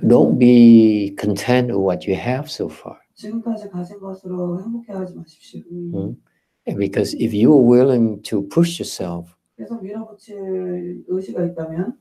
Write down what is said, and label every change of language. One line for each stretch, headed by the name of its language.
English: Don't be content with what you have so far.
Korean: 지금까지 가진 것으로 행복해하지 마십시오.
English: Because if you are willing to push yourself,
Korean: 계속 밀어붙일 의지가 있다면